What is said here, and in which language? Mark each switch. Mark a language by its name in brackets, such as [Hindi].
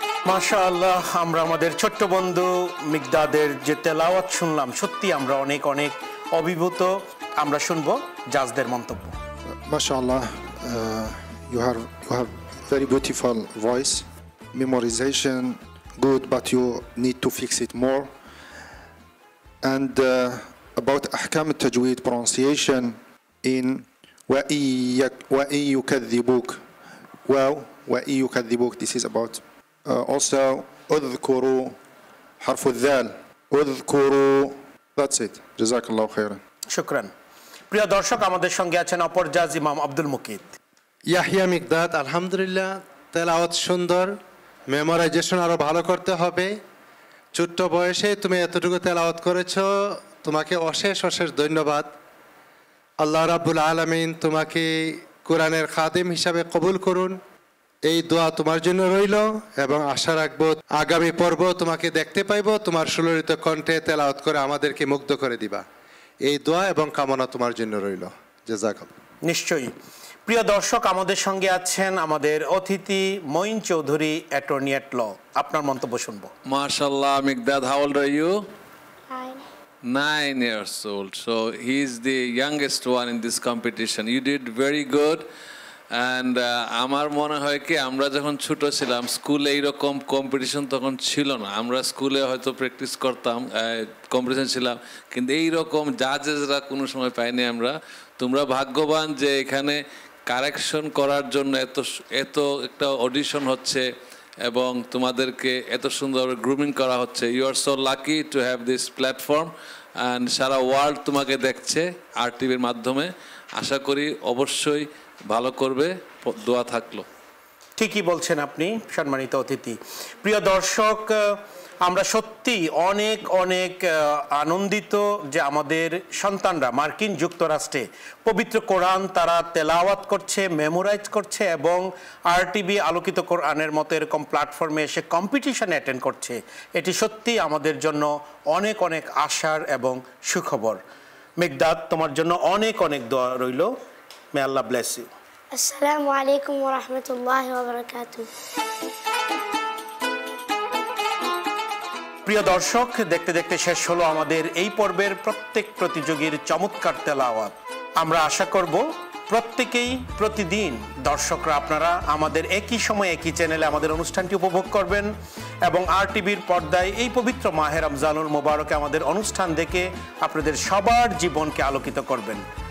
[Bangla] মাশাআল্লাহ, আমরা আমাদের ছোট্ট বন্ধু মিকদাদের যে তেলাওয়াত শুনলাম, সত্যি আমরা অনেক অনেক অভিভূত। আমরা শুনবো জাজদের মন্তব্য। [English] MashaAllah, you have very beautiful voice. Memorization good, but you need to fix it more. And about أحكام التجويد pronunciation in [Arabic] وَإِن يُكَذِّبُوك. Wow, وَإِن يُكَذِّبُوك. [English] This is about also [Arabic] اذكروا حرف الذال اذكروا. [English] That's it. [Arabic] جزاك الله خيرا. শুকরান। [Bangla] প্রিয় দর্শক, আমাদের সঙ্গে আছেন অপর জাজ ইমাম আব্দুল মুকিত। ইয়াহিয়া মিকদাদ, আলহামদুলিল্লাহ, তেলাওয়াত সুন্দর, মেমোরাইজেশন আরো ভালো করতে হবে। ছোট্ট বয়সে তুমি এতটুকু তেলাওয়াত করেছো, তোমাকে অশেষ অশেষ ধন্যবাদ। আল্লাহ রাব্বুল আলামিন তোমাকে কোরআনের খাদিম হিসাবে কবুল করুন, এই দোয়া তোমার জন্য রইল। এবং আশা রাখবো আগামী পর্ব তোমাকে দেখতে পাইবো, তোমার সুললিত কণ্ঠে তেলাওয়াত করে আমাদেরকে মুগ্ধ করে দিবা। এই দোয়া এবং কামনা তোমার জন্য রইল। জাযাকাল্লাহ। নিশ্চয়ই। প্রিয় দর্শক, আমাদের সঙ্গে আছেন আমাদের অতিথি মঈন চৌধুরী, অ্যাটর্নি অ্যাট ল। আপনার মন্তব্য শুনবো। [English] MashaAllah, Mikdad, how old are you? 9 9 years old. So he's the youngest one in this competition. You did very good. [Bangla] And আমার মনে হয় কি, আমরা যখন ছোট ছিলাম স্কুলে এইরকম কম্পিটিশন তখন ছিল না। আমরা স্কুলে হয়তো প্র্যাকটিস করতাম, কম্পিটিশন ছিলাম, কিন্তু এইরকম জাজেসরা কোনো সময় পাইনি আমরা। তোমরা ভাগ্যবান যে এখানে কারেকশন করার জন্য এত একটা অডিশন হচ্ছে এবং তোমাদেরকে এত সুন্দর গ্রুমিং করা হচ্ছে। [English] you are so lucky to have this platform and [Bangla] Sara world তোমাকে দেখছে RTVর মাধ্যমে। আশা করি অবশ্যই ভালো করবে, দোয়া থাকলো। ঠিকই বলছেন আপনি সম্মানিত অতিথি। প্রিয় দর্শক, আমরা সত্যি অনেক অনেক আনন্দিত যে আমাদের সন্তানরা মার্কিন যুক্তরাষ্ট্রে পবিত্র কোরআন তারা তেলাওয়াত করছে, মেমোরাইজ করছে এবং RTV আলোকিত কোরআনের মতো এরকম প্ল্যাটফর্মে এসে কম্পিটিশন অ্যাটেন্ড করছে। এটি সত্যি আমাদের জন্য অনেক অনেক আশার এবং সুখবর। মিকদাদ, তোমার জন্য অনেক অনেক দোয়া রইল। [English] May Allah bless you. [Arabic] السلام عليكم ورحمة الله وبركاته. [Bangla] প্রিয় দর্শক, দেখতে দেখতে শেষ হলো আমাদের এই পর্বের প্রত্যেক প্রতিযোগীর চমৎকার তেলাওয়াত। আমরা আশা করব প্রত্যেকেই প্রতিদিন দর্শকরা আপনারা আমাদের একই সময় একই চ্যানেলে আমাদের অনুষ্ঠানটি উপভোগ করবেন এবং RTVর পর্দায় এই পবিত্র মাহে রমজানুল মোবারকে আমাদের অনুষ্ঠান দেখে আপনাদের সবার জীবনকে আলোকিত করবেন।